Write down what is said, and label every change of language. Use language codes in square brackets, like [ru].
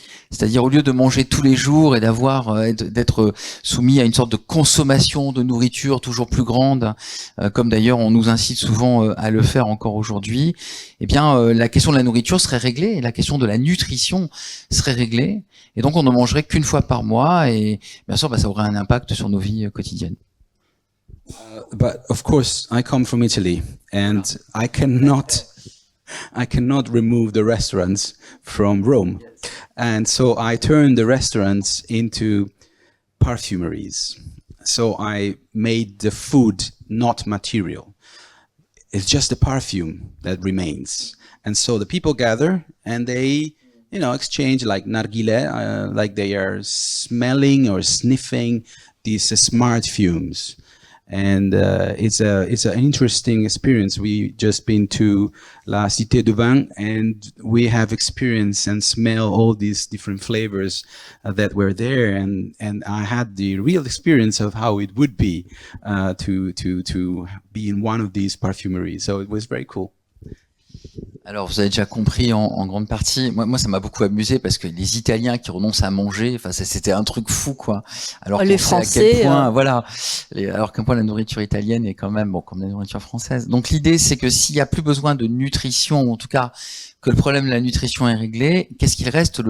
[fr] C'est-à-dire au lieu de manger tous les jours et d'être soumis à une sorte de consommation de nourriture toujours plus grande, comme d'ailleurs on nous incite souvent à le faire encore aujourd'hui, eh bien la question de la nourriture serait réglée, et la question de la nutrition serait réglée, et donc on ne mangerait qu'une fois par mois, et bien sûr ça aurait un impact sur nos vies quotidiennes. [en] But of course, I come from Italy, and I cannot remove the restaurants from Rome. And so I turned the restaurants into perfumeries. So I made the food not material. It's just the perfume that remains. And so the people gather and they, exchange like nargile, like they are smelling or sniffing these smart fumes. And it's an interesting experience. We just been to La Cité du Vin, and we have experienced and smell all these different flavors that were there. And I had the real experience of how it would be to be in one of these perfumeries. So it was very cool. [fr] Alors vous avez déjà compris en grande partie, moi ça m'a beaucoup amusé parce que les Italiens qui renoncent à manger, c'était un truc fou quoi. Alors les Français, alors qu'un point la nourriture italienne est quand même comme la nourriture française. Donc l'idée c'est que s'il y a plus besoin de nutrition, ou en tout cas que le problème de la nutrition est réglé, qu'est-ce qu'il reste?